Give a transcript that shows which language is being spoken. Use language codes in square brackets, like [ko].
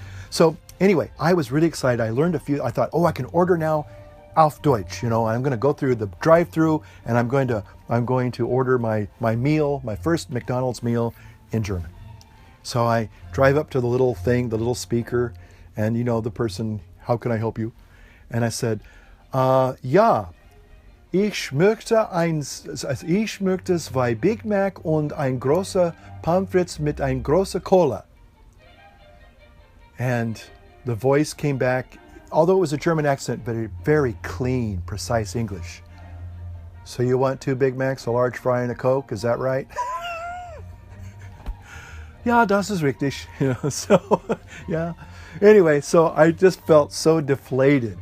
[en] So anyway, I was really excited. I learned a few. I thought, I can order now [de] auf Deutsch. [en] I'm going to go through the drive-through, and I'm going to order my meal, my first McDonald's meal in German. So I drive up to the little thing, the little speaker, and the person, how can I help you? And I said, [de] ja, ich möchte zwei Big Mac und ein großer Pommes frites mit ein großer Cola. [en] And the voice came back, although it was a German accent, but a very clean, precise English. So you want 2 Big Macs, a large fry, and a Coke, is that right? [de] Ja, das ist richtig. [en] So, yeah. Anyway, so I just felt so deflated.